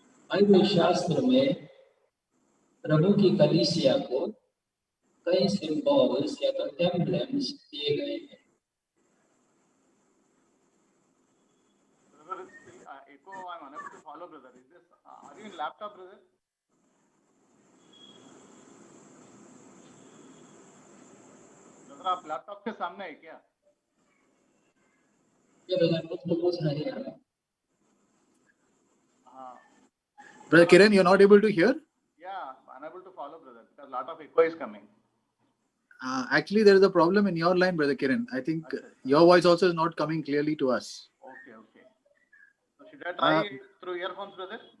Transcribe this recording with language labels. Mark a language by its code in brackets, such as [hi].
[hi] Bible शास्त्र में प्रभु की कलीसिया को कई सिंबल्स या तो एम्ब्लेम्स दिए गए हैं। [en] Echo, I'm unable to follow, brother. Is this? Are you in laptop, brother? [hi] brother, आप लैपटॉप के सामने है क्या? ये ब्रदर कुछ तो पूछ नहीं रहा। हाँ। [en] Brother Kiran, you're not able to hear? Yeah, unable to follow, brother, because lot of echo is coming. Actually, there is a problem in your line, Brother Kiran. I think your voice also is not coming clearly to us. Okay, okay. So should I try through earphones, brother?